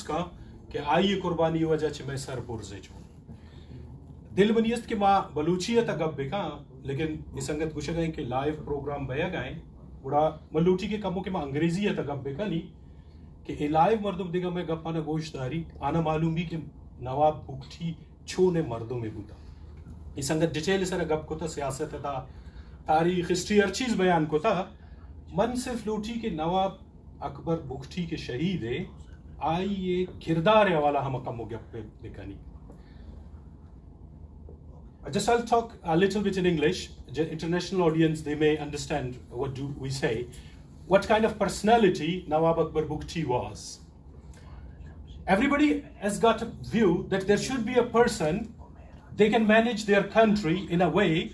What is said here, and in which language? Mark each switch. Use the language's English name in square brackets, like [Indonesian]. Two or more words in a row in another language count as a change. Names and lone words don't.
[Baluchi] کا کہ آئیے قربانی وجہ چھ میں سر برزے چھو دل بنیست کہ ماں بلوچیت اگب بکا لیکن اس سنگت گوشہ گئیں کہ [English] live program [Baluchi] بیا گائیں بڑا ملوٹی کے کموں کہ ماں انگریزیت اگب بکا نہیں کہ لائیو مردم دیگا میں گپانا گوشت داری آنا معلوم بھی کہ نواب بکٹھی چھونے مردوں میں بوتا اس سنگت ڈیٹیل سر گپ کو تا سیاست تا تاریخ ہسٹری ہر چیز بیان کو تا من صرف لوٹی کہ نواب اکبر بکٹھی کے شہید ہے آئی یہ کردار والا ہم کم ہو گیا بکانی. [English] Just I'll talk a little bit in English. International audience, they may understand what do we say. what kind of personality Nawab Akbar Bugti was. Everybody has got a view that there should be a person, they can manage their country in a way.